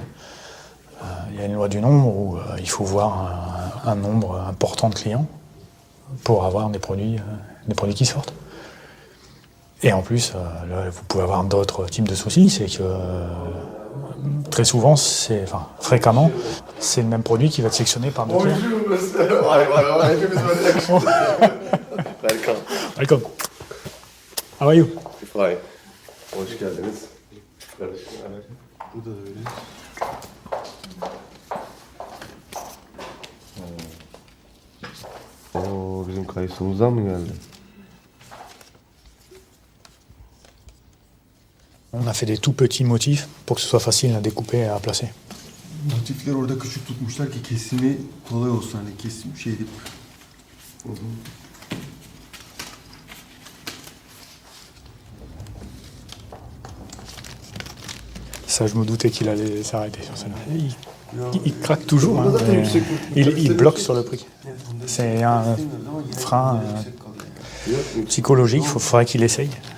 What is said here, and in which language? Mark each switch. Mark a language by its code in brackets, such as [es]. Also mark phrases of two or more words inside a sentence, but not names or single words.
[fr] Il y a une loi du nombre où il faut voir un nombre important de clients pour avoir des produits qui sortent. Et en plus, là, vous pouvez avoir d'autres types de soucis, c'est que très souvent, fréquemment, c'est le même produit qui va être sélectionné par deux clients. [en] Welcome. How are you? Fine. [tr] Hoş geldiniz. Oo, bizim kayısımızdan mı geldi? [fr] On a fait des tout petits motifs pour que ce soit facile à découper et à placer. [tr] motifler orada küçük tutmuşlar ki kesimi kolay olsun. Hani kesim şey edip. [fr] Ça, je me doutais qu'il allait s'arrêter sur celle-là. Il craque toujours, hein, il bloque sur le prix. C'est un frein psychologique, il faudrait qu'il essaye.